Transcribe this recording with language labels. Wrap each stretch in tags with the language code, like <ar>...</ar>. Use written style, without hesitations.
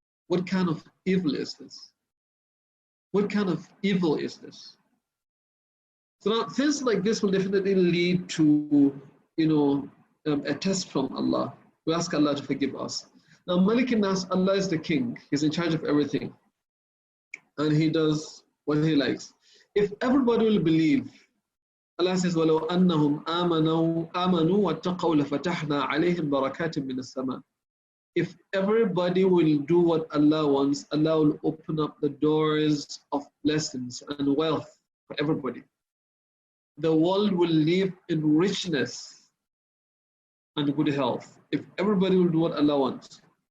<en>What kind of evil is this? What kind of evil is this? So now things like this will definitely lead to, a test from Allah. We ask Allah to forgive us. Now, Malik Naas, Allah is the king. He's in charge of everything. And He does what He likes. If everybody will believe, Allah says,</en> <ar>وَلَوْ أَنَّهُمْ آمَنُوا وَاتَّقَوْا لَفَتَحْنَا عَلَيْهِمْ بَرَكَاتٍ مِّنَ السَّمَاءِ.</ar> <en>If everybody will do what Allah wants, Allah will open up the doors of blessings and wealth for everybody. The world will live in richness and good health if everybody will do what Allah wants.</en>